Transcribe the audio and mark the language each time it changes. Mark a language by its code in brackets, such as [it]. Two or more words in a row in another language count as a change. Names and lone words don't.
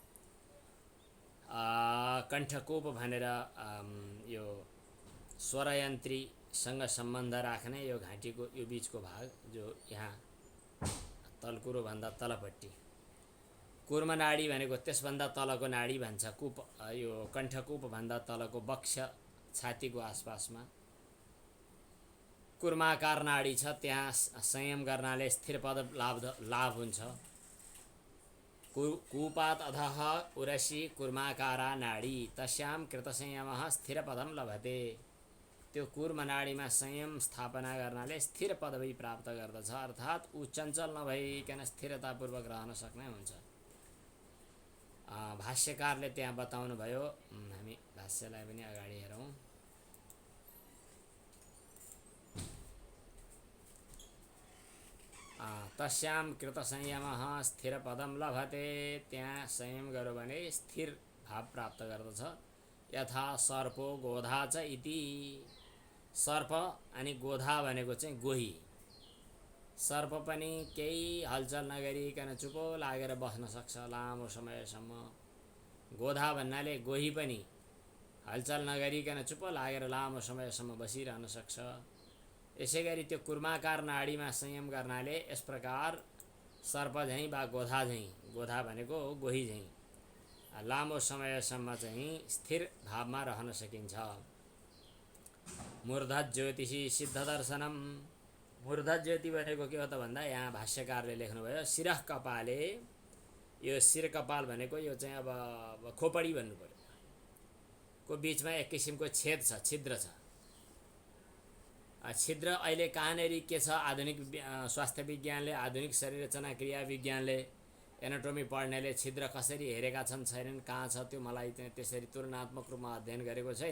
[ne] कण्ठकूप भनेर यो स्वरयन्त्रीसँग सम्बन्ध राख्ने यो घाँटीको यो बीचको भाग जो यहाँ तलकुरो भन्दा तलपट्टि, कुर्मनाडी भनेको त्यसभन्दा तलको नाडी भन्छ। कूप यो कण्ठकूप भन्दा तलको वक्ष छातीको आसपासमा कुर्माकार नाडी छ, त्यहाँ संयम गर्नाले स्थिर पद लाभ हुन्छ। [sa] कूपात अधः उरसी कुर्माकारा नाडी तस्यां कृतसंयमः स्थिरपदम लभते। [ne] त्यो कुर्मनाडीमा संयम स्थापना गर्नाले स्थिर पदवी प्राप्त गर्दछ, अर्थात् ऊ चञ्चल नभइकन स्थिरतापूर्वक रहन सक्ने हुन्छ। भाष्यकारले त्यहाँ बताउनु भयो। हामी भाष्यलाई पनि अगाडि हेरौँ। [sa] तस्यां कृतसंयमः स्थिर पदम लभते। [ne] त्यहाँ संयम गर्यो भने स्थिर भाव प्राप्त गर्दछ। [sa] यथा सर्पो गोधा च इति। [ne] सर्प अनि गोधा भनेको चाहिँ गोही। सर्प पनि केही हलचल नगरिकन चुपो लागेर बस्न सक्छ लामो समयसम्म। गोधा भन्नाले गोही पनि हलचल नगरिकन चुपो लागेर लामो समयसम्म बसिरहन सक्छ। यसै गरी त्यो कुर्माकार नाडीमा संयम गर्नाले यस प्रकार सर्प झैँ वा गोधा झैँ, गोधा भनेको गोही झैँ लामो समयसम्म चाहिँ स्थिर भावमा रहन सकिन्छ। [sa] मूर्धज्योतिषी सिद्धदर्शनम। [ne] मूर्धज्योति भनेको के हो त भन्दा यहाँ भाष्यकारले लेख्नुभयो [sa] शिरः कपाले। [ne] यो शिर कपाल भनेको यो चाहिँ अब खोपडी भन्नु पर्यो को बीचमा एक किसिमको छेद छ, छिद्र छ। छिद्र अहिले कहाँनेरि के छ, आधुनिक स्वास्थ्य विज्ञानले, आधुनिक शरीर रचना क्रिया विज्ञानले, एनाटोमी पढ्नेले छिद्र कसरी हेरेका छन् छैनन्, कहाँ छ त्यो मलाई त्यसरी तुलनात्मक रूपमा अध्ययन गरेको छैन।